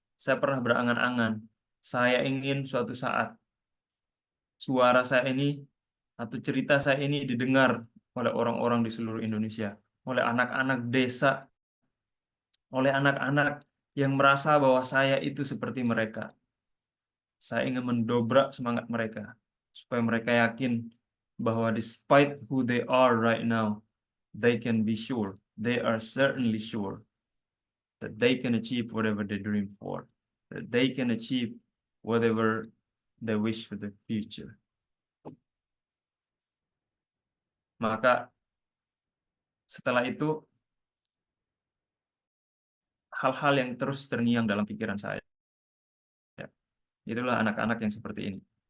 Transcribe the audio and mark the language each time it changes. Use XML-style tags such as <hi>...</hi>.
<id>Saya pernah berangan-angan, saya ingin suatu saat suara saya ini atau cerita saya ini didengar oleh orang-orang di seluruh Indonesia, oleh anak-anak desa, oleh anak-anak yang merasa bahwa saya itu seperti mereka. Saya ingin mendobrak semangat mereka, supaya mereka yakin bahwa</id> <en>despite who they are right now, they can be sure, they are certainly sure that they can achieve whatever they dream for, that they can achieve whatever they wish for the future.</en> <id>Maka setelah itu, hal-hal yang terus terngiang dalam pikiran saya. Itulah anak-anak yang seperti ini.</id>